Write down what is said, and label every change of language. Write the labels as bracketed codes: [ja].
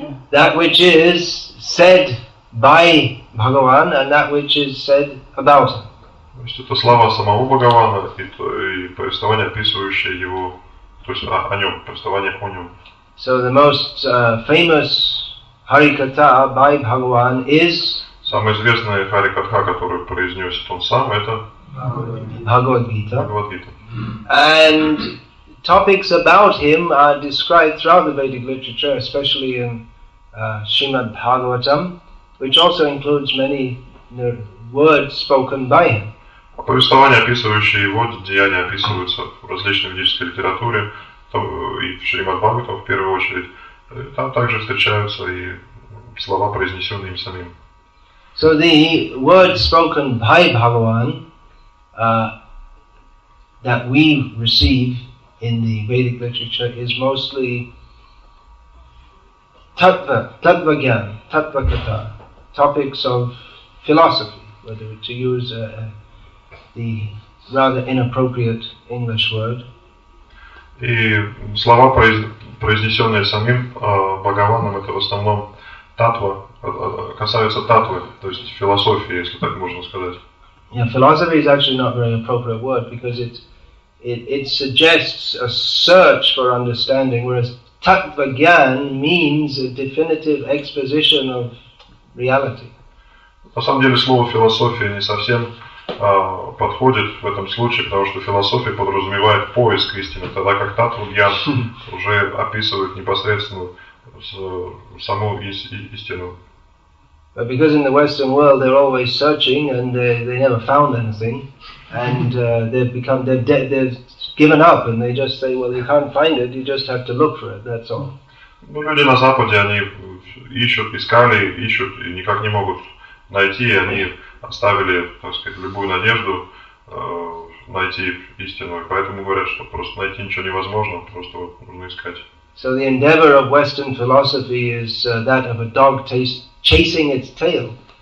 [en] That which is said by Bhagavan and that which is said about him. [ru] То есть это слова самого Бхагавана и повествование, описывающее его, то есть о нем, повествование о нем. [en] So the most famous Harikatha by Bhagavan is [ru] Самая известная Харикатха, которую произносит он сам, это [en] Bhagavad Gita. And topics about him are described throughout the Vedic literature, especially in Srimad Bhagavatam, which also includes many words spoken by him. [ru] Повествования, описывающие его деяния, описываются в различной ведической литературе, и в Шримад Бхагаватам в первую очередь. Там также встречаются и слова, произнесенные им самим. [en] So the words spoken by Bhagavan that we receive in the Vedic literature is mostly tattva gyan, tattva katha, topics of philosophy, whether to use the rather inappropriate English word. [ru] И слова, произнесенные самим Бхагаваном, это в основном татва, касаются татвы, то есть философии, если так можно сказать. [en] Yeah, philosophy is actually not a very appropriate word because it suggests a search for understanding, whereas tattva gyan means a definitive exposition of reality. [ru] На самом деле слово философия не совсем подходит в этом случае, потому что философия подразумевает поиск истины, тогда как татва гьян уже описывает непосредственно саму истину. [en] But because in the Western world they're always searching and they never found anything, and they've given up and they just say, well, you can't find it, you just have to look for it, that's all. [ru] Ну, люди на Западе, они ищут, искали, ищут и никак не могут найти, и они оставили, так сказать, любую надежду найти истину, и поэтому говорят, что просто найти ничего невозможно, просто вот нужно искать. [en] So the endeavor of Western philosophy is that of a dog chasing its tail.